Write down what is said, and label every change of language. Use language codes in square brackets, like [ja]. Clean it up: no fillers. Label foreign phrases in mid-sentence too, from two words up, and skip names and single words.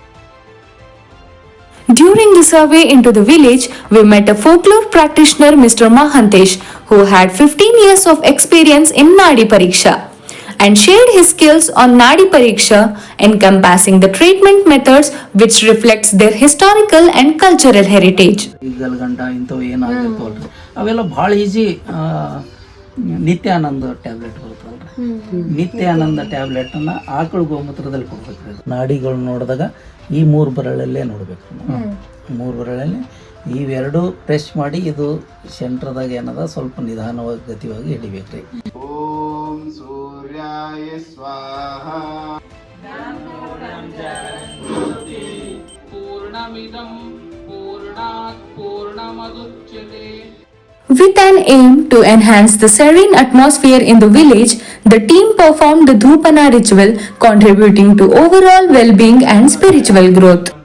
[en] During the survey into the village, we met a folklore practitioner, Mr. Mahantesh, who had 15 years of experience in Nadi Pariksha and shared his skills on Nadi Pariksha, encompassing the treatment methods which reflects their historical and cultural heritage. [kn] ಗಲ್ಗಂಟ ಇಂಥವು ಏನಾಗಿರ್ತಾವಲ್ರಿ ಅವೆಲ್ಲ ಭಾಳ ಈಜಿ. ನಿತ್ಯಾನಂದ ಟ್ಯಾಬ್ಲೆಟ್ ಬರುತ್ತಲ್ರಿ, ನಿತ್ಯಾನಂದ ಟ್ಯಾಬ್ಲೆಟನ್ನು ಆಕಳ ಗೋಮೂತ್ರದಲ್ಲಿ ಕೊಡ್ಬೇಕ್ರಿ. ನಾಡಿಗಳು ನೋಡಿದಾಗ ಈ 3 ಬೆರಳಲ್ಲೇ ನೋಡ್ಬೇಕು. 3 ಬೆರಳಲ್ಲಿ ಇವೆರಡು ಪ್ರೆಸ್ ಮಾಡಿ ಇದು ಸೆಂಟ್ರದಾಗ ಏನದ ಸ್ವಲ್ಪ ನಿಧಾನವಾಗಿ ಗತಿಯಾಗಿ ಹಿಡಿಬೇಕ್ರಿ. [sa] ಓಂ ಸೂರ್ಯಾಯ ಸ್ವಾಹ. ಪೂರ್ಣಮಿದಂ ಪೂರ್ಣಾತ್ ಪೂರ್ಣಮುದಚ್ಯತೆ. [en] With an aim to enhance the serene atmosphere in the village, the team performed the Dhupana ritual, contributing to overall well-being and spiritual growth.